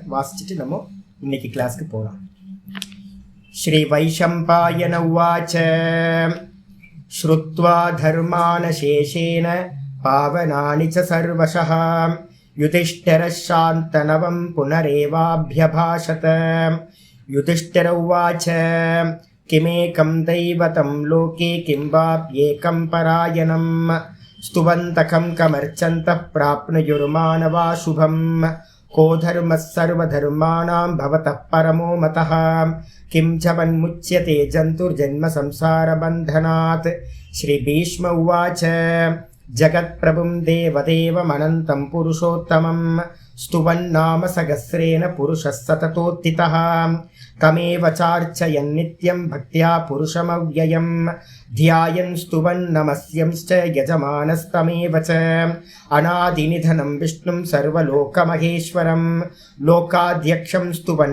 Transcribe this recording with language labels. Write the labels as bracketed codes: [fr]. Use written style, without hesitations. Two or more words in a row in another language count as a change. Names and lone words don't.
[ta] வாசிச்சுட்டு நம்ம இன்னைக்கு கிளாஸ்க்கு போகலாம். [sa] श्री वैशम्पायन उवाच श्रुत्वा धर्मानशेषेण पावनानि च सर्वशः युधिष्ठिरः शान्तनवं पुनरेवाभ्यभाषत. युधिष्ठिर उवाच किमेकं दैवतं लोके किं वाप्येकं परायणं स्तुवन्तकं कमर्चन्तः प्राप्नुयुर्मानवा शुभम् को धर्मः सर्वधर्माणां भवतः परमो मतः किं च वन्मुच्यते जन्तुर्जन्म संसारबन्धनात्. श्रीभीष्म उवाच जगत्प्रभुं देवदेवमनन्तं पुरुषोत्तमं स्तुवन्नाम सहस्रेण पुरुषः सततोत्थितः तमेव चार्चयन् नित्यं भक्त्या पुरुषमव्ययं ध्यायन् स्तुवन् नमस्यंश्च यजमानस्तमेव च अनादिनिधनं विष्णुं सर्वलोकमहेश्वरं लोकाध्यक्षं स्तुवन्